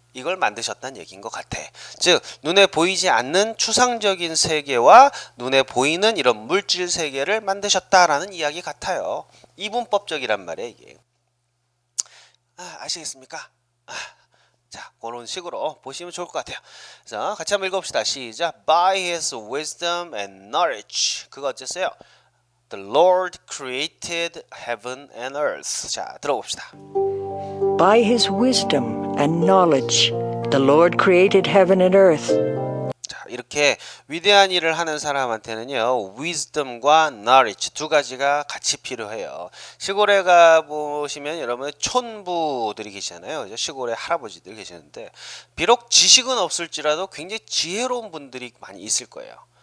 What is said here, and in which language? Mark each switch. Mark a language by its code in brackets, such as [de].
[ko] 이걸 만드셨다는 얘기인 것 같아. 즉 눈에 보이지 않는 추상적인 세계와 눈에 보이는 이런 물질 세계를 만드셨다라는 이야기 같아요. 이분법적이란 말이에요 이게. 아시겠습니까? 자, 그런 식으로 보시면 좋을 것 같아요. 그래서 같이 한번 읽어봅시다. 시작. [en] By his wisdom and knowledge. [ko] 그거 어쨌어요? [en] The Lord created heaven and earth. [ko] 자, 들어봅시다. [en] By his wisdom and knowledge, the Lord created heaven and earth. [ko] 자, 이렇게 위대한 일을 하는 사람한테는요, wisdom과 knowledge 두 가지가 같이 필요해요. 시골에 가 보시면 여러분 촌부들이 계시잖아요. 그죠? 시골에 할아버지들 계시는데 비록 지식은 없을지라도 굉장히 지혜로운 분들이 많이 있을 거예요.